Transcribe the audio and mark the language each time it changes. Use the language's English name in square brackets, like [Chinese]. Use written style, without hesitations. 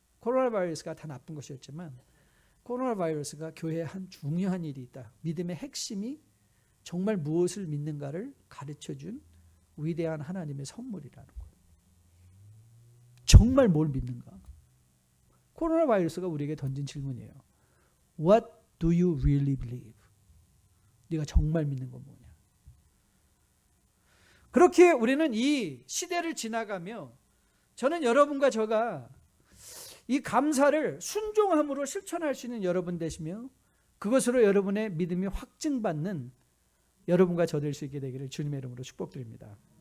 [Korean] 코로나 바이러스가 다 나쁜 것이었지만 코로나 바이러스가 교회에 한 중요한 일이 있다. 믿음의 핵심이 정말 무엇을 믿는가를 가르쳐준 위대한 하나님의 선물이라는 거예요. 정말 뭘 믿는가? 코로나 바이러스가 우리에게 던진 질문이에요. [English] What do you really believe? [Korean] 네가 정말 믿는 건 뭐냐? 그렇게 우리는 이 시대를 지나가며 저는 여러분과 저가 이 감사를 순종함으로 실천할 수 있는 여러분 되시며 그것으로 여러분의 믿음이 확증받는 여러분과 저 될 수 있게 되기를 주님의 이름으로 축복드립니다.